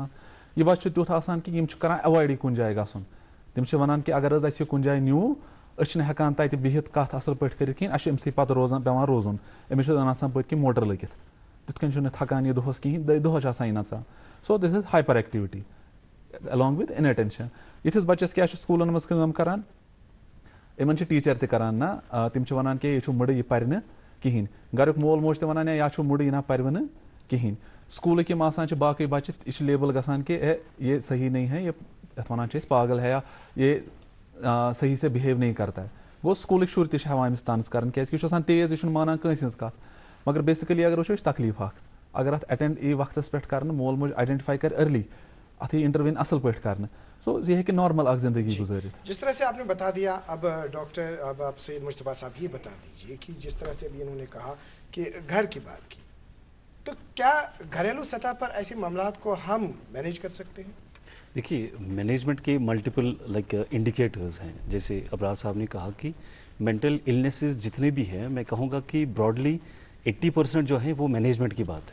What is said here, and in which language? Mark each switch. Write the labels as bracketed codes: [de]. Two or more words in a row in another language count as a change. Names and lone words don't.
[ks] یہِ بَچہِ چھُ تیُتھ آسان کہِ یِم چھِ کَران اٮ۪وایڈٕے کُنہِ جایہِ گژھُن تِم چھِ وَنان کہِ اگر حظ اَسہِ یہِ کُنہِ جایہِ نیوٗ أسۍ چھِنہٕ ہٮ۪کان تَتہِ بِہِتھ کَتھ اَصٕل پٲٹھۍ کٔرِتھ کِہیٖنۍ اَسہِ چھُ أمسٕے پَتہٕ پٮ۪وان روزُن أمِس چھُ زَن آسان پٔتۍ کِنۍ موٹر لٔگِتھ تِتھ کٔنۍ چھُنہٕ تھکان یہِ دۄہَس کِہیٖنۍ دۄہَس چھِ آسان یہِ نَژان. [en] so this is hyperactivity along with inattention. [ks] یِتھِس بَچَس کیٛاہ چھُ سکوٗلَن منٛز کٲم کَران یِمَن چھِ ٹیٖچَر تہِ کَران نہ تِم چھِ وَنان کہِ یہِ چھُ مٕڈٕ یہِ پَرِ نہٕ کِہیٖنۍ گَریُک مول موج تہِ وَنان یا چھُ مٕڈٕ یہِ نہ پَرِوٕ نہٕ کِہیٖنۍ. سکوٗلٕکۍ یِم آسان چھِ باقٕے بَچہِ یہِ چھِ لیبل گژھان کہِ یہِ [ur] صحیح نہیں ہے [ks] یَتھ وَنان چھِ أسۍ [ur] پاگل ہے یا یہِ صحیح سے بِہیو نہیں کرتا ہے. [ks] گوٚو سکوٗلٕکۍ شُرۍ تہِ چھِ ہٮ۪وان أمِس طنز کَرٕنۍ کیٛازِکہِ یہِ چھُ آسان تیز یہِ چھُنہٕ مانان کٲنٛسہِ ہِنٛز کَتھ. مگر بیسِکٔلی اگر وٕچھو یہِ چھِ تکلیٖف اَکھ اگر اَتھ اٮ۪ٹٮ۪نٛڈ یی وقتَس پٮ۪ٹھ کَرنہٕ مول موج آیڈٮ۪نٹِفاے کَرِ أرلی اَتھ یی اِنٹرویٖن اَصٕل پٲٹھۍ کَرنہٕ سو یہِ ہیٚکہِ نارمل اَکھ زندگی گُزٲرِتھ. [ur] جس طرح سے آپ نے بتا دیا اب ڈاکٹر اب آپ سید مجتبیٰ صاحب یہ بتا دیجیے کہ جس طرح سے ابھی انہوں نے کہا کہ گھر کی بات کی تو کیا گھریلو سطح پر ایسے معاملات کو ہم مینیج کر سکتے ہیں؟ دیکھیے مینجمنٹ کے [en] multiple indicators [ur] ہیں جیسے ابرار صاحب نے کہا کہ [en] mental illnesses [ur] جتنے بھی ہیں میں کہوں گا کہ براڈلی 80% جو ہیں وہ مینجمنٹ کی بات ہے.